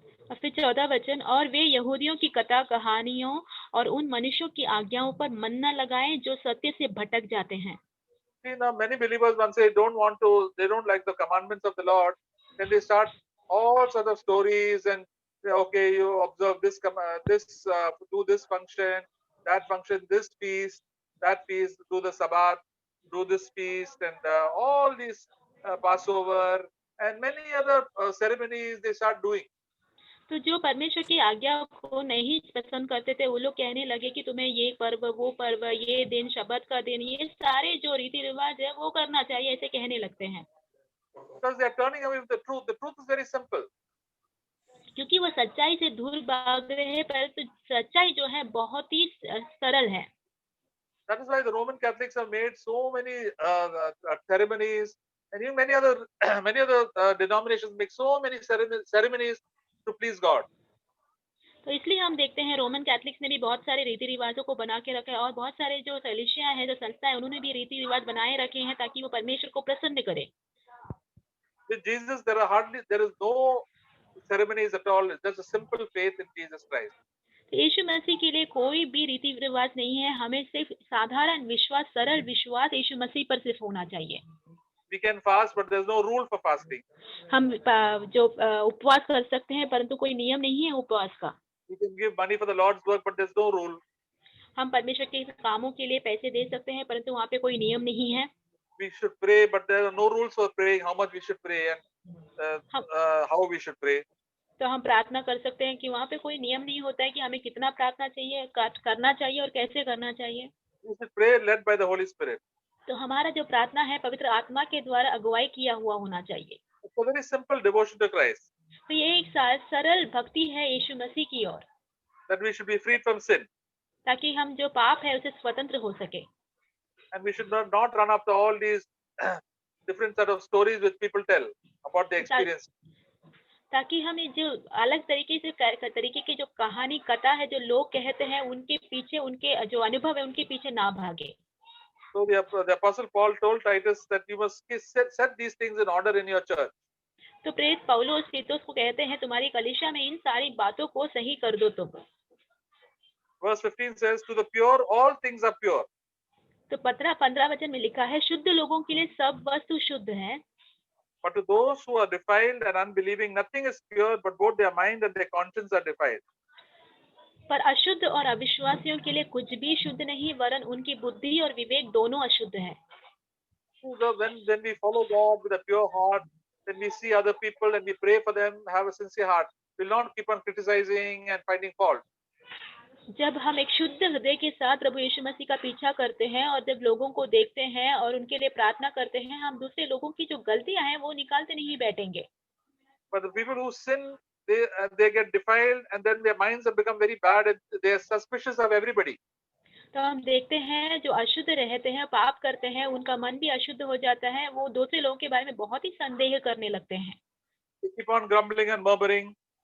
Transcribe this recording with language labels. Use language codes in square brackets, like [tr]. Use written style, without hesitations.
[hi] और फिर 14 वचन, और वे यहूदियों की कथा कहानियों और उन मनुष्यों की आज्ञाओं पर मन न लगाएं जो सत्य से भटक जाते हैं. [en] See, now many believers once they don't like the commandments of the Lord, then they start all sorts of stories and say, okay, you observe this, do this function, that function, this feast, that feast, do the Sabbath, do this feast, and all these Passover and many other ceremonies they start doing. [hi] तो जो परमेश्वर की आज्ञा को नहीं पसंद करते थे वो लोग कहने लगे कि तुम्हें ये पर्व, वो पर्व, ये दिन, शब्द का दिन, ये सारे जो रीति रिवाज है वो करना चाहिए, ऐसे कहने लगते हैं. [en] Because they are turning away from the truth. The truth is very simple. [hi] क्योंकि वो सच्चाई से दूर भाग रहे हैं, परंतु सच्चाई जो है बहुत ही सरल है. [en] That is why the Roman Catholics have made so many ceremonies, and even many other denominations make so many ceremonies to please God. [hi] तो इसलिए हम देखते हैं रोमन कैथलिक्स ने भी बहुत सारे रीति रिवाजों को बना के रखा है और बहुत सारे जो कलीसिया है, जो संस्था है, उन्होंने भी रीति रिवाज बनाए रखे हैं ताकि वो परमेश्वर को प्रसन्न करे. [en] With Jesus, there is no ceremonies at all. It's just a simple faith in Jesus Christ. [hi] तो यीशु मसीह के लिए कोई भी रीति रिवाज नहीं है. हमें सिर्फ साधारण विश्वास, सरल विश्वास यीशु मसीह पर सिर्फ होना चाहिए. [en] We can fast, but there's no rule for fasting. [hi] हम जो उपवास कर सकते हैं, परंतु कोई नियम नहीं है उपवास का. [en] We can give money for the Lord's work, but there's no rule. [hi] हम परमेश्वर के कामों के लिए पैसे दे सकते हैं, परंतु वहाँ पे कोई नियम नहीं है. [en] We should pray, but there are no rules for praying. How much we should pray and how we should pray. [hi] तो हम प्रार्थना कर सकते हैं कि वहाँ पे कोई नियम नहीं होता है कि हमें कितना प्रार्थना चाहिए, करना चाहिए और कैसे करना चाहिए. [en] We should pray led by the Holy Spirit. [hi] तो हमारा जो प्रार्थना है पवित्र आत्मा के द्वारा अगुवाई किया हुआ होना चाहिए. [en] It's a very simple devotion to Christ. [hi] तो ये एक सरल भक्ति है यीशु मसीह की ओर. [en] That we should be freed from sin. [hi] ताकि हम जो पाप है उसे स्वतंत्र हो सके. [en] And we should not run after all these different set of stories which people tell about their experience. [hi] ताकि हम ये जो अलग तरीके की जो कहानी कथा है जो लोग कहते हैं उनके पीछे उनके जो अनुभव है उनके पीछे ना भागे। [en] So the Apostle Paul told Titus that you must set these things in order in your church. [hi] तो प्रेरित पौलुस तीतुस को कहते हैं तुम्हारी कलीसिया में इन सारी बातों को सही कर दो तुम। [en] Verse 15 says, to the pure, all things are pure. [hi] तो 15 वचन में लिखा है शुद्ध लोगों के लिए सब वस्तु शुद्ध है, [en] But to those who are defiled and unbelieving, nothing is pure, but both their mind and their conscience are defiled. [hi] पर अशुद्ध और अविश्वासियों के लिए कुछ भी शुद्ध नहीं वरन उनकी बुद्धि और विवेक दोनों अशुद्ध है। [en] So when we follow God with a pure heart, then we see other people and we pray for them, have a sincere heart. We'll not keep on criticizing and finding fault. [hi] जब हम एक शुद्ध हृदय के साथ प्रभु यीशु मसीह का पीछा करते हैं और जब लोगों को देखते हैं और उनके लिए प्रार्थना करते हैं, हम दूसरे लोगों की जो गलतियां हैं वो निकालते नहीं बैठेंगे। [en] But the people who sin, they get defiled and then their minds have become very bad and they are suspicious of everybody. [hi] तो हम देखते हैं जो अशुद्ध रहते हैं, पाप करते हैं, उनका मन भी अशुद्ध हो जाता है, वो दूसरे लोगों के बारे में बहुत ही संदेह करने लगते हैं। [en] They keep on grumbling and murmuring.